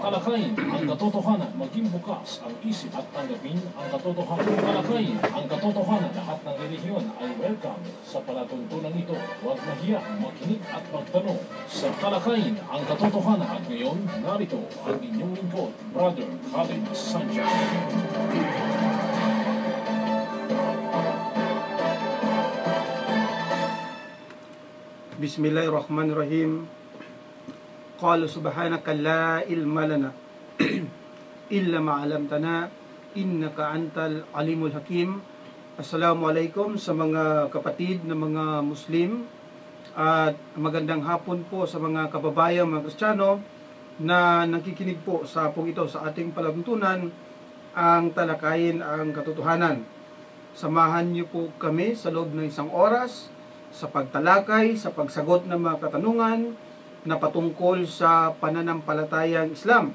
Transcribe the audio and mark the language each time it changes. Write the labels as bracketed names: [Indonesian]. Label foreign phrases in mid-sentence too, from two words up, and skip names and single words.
[Filipino] Talakayin ang katotohanan, maging bukas ang isip at tanggapin ang katotohanan. Talakayin ang katotohanan, lahat ng relihiyon ay welcome sa palatuntunan ito. Huwag mahiya, makinig at magtanong sa talakayin ang katotohanan. At ngayon, narito ang inyong lingkod, Brother Khalid Sanchez. [Arabic] بسم الله الرحمن الرحيم. قال سبحانك لا علم لنا إلا ما علمتنا إنك أنت العليم الحكيم. [Filipino] Assalamualaikum sa mga kapatid na mga Muslim at magandang hapon po sa mga kababayan mga Kristiyano na nakikinig po sa hapong ito sa ating palatuntunan ang talakayin ang katotohanan. Samahan niyo po kami sa loob ng isang oras sa pagtalakay, sa pagsagot ng mga katanungan na patungkol sa pananampalatayang Islam.